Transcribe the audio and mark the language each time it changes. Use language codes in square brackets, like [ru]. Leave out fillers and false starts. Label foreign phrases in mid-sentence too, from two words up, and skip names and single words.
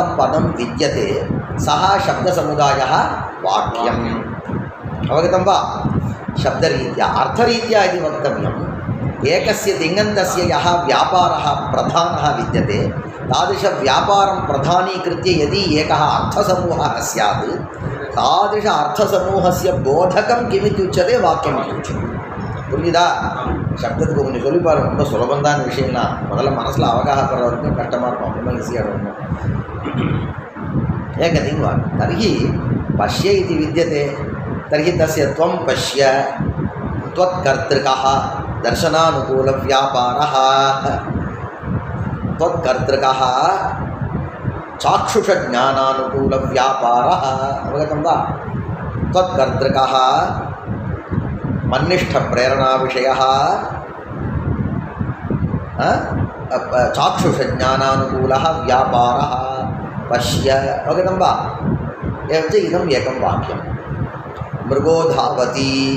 [sa] पदं विद्यते सः शब्दसमुदायः वाक्यम् अवगतं वा शब्दरीत्या अर्थरीत्या यदि वक्तव्यम् एकस्य तिङन्तस्य यः व्यापारः प्रधानः विद्यते तादृशव्यापारं प्रधानीकृत्य यदि एकः अर्थसमूहः स्यात् तादृश अर्थसमूहस्य बोधकं किमिति उच्यते वाक्यमिति उच्यते [ta] புரியுதா சப்தத்துக்கு கொஞ்சம் சொல்லி பாருங்க ரொம்ப சுலபந்தான விஷயம் தான் முதல்ல மனசில் அவகாகம் பண்ணுற வரைக்கும் கஷ்டமாக இருக்கும் ரொம்ப ஈஸியாக இருக்கும் [sa] एकतिङ् वाक्यं तर्हि पश्य इति विद्यते तर्हि तस्य त्वं पश्य त्वत्कर्तृकः दर्शनानुकूलव्यापारः त्वत्कर्तृकः चाक्षुषज्ञानानुकूलव्यापारः अवगतं वा त्वत्कर्तृकः मन्निष्ठप्रेरणाविषयः चाक्षुषज्ञानानुकूलः व्यापारः पश्य अवगतं वा एवञ्च इदम् एकं वाक्यं मृगो धावति